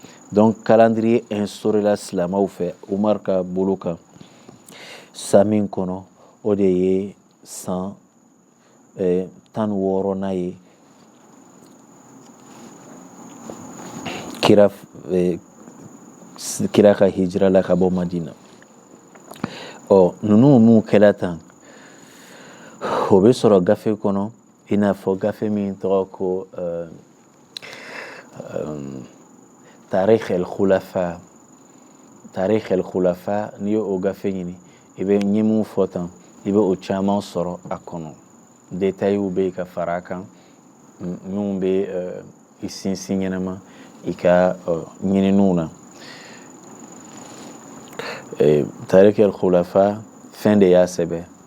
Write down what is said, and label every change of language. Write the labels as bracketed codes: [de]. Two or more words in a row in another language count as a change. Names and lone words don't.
[fr] Donc calendrier instauré [bm] la silamɛw fɛ Umar ka bolo kan san min kɔnɔ o de ye san 16nan ye kira ka hijira la ka bɔ Madina. Ninnu mun kɛla tan o bɛ sɔrɔ gafe kɔnɔ i n'a fɔ gafe min tɔgɔ ko Tarikh el-Khulafa. Tarikh el-Khulafa, n'i ye o gafe ɲini i bɛ n ye mun fɔ tan i bɛ o caman sɔrɔ a kɔnɔ. Détails bɛ yen ka fara a kan minnu bɛ i sinsin ɲɛnama i ka ɲininiw na. Tarikh el-Khulafa fɛn de y'a sɛbɛn.